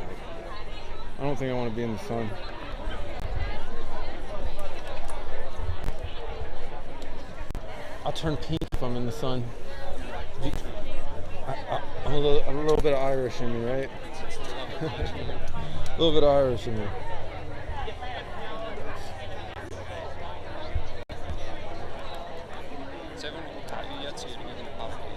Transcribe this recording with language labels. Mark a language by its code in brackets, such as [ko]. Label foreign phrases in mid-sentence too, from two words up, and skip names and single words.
[en] I don't think I want to be in the sun. I'll turn pink if I'm in the sun. I'm a little bit of Irish in me, right? A little bit of Irish in me. [da] Så jeg vil tage jer til en pop.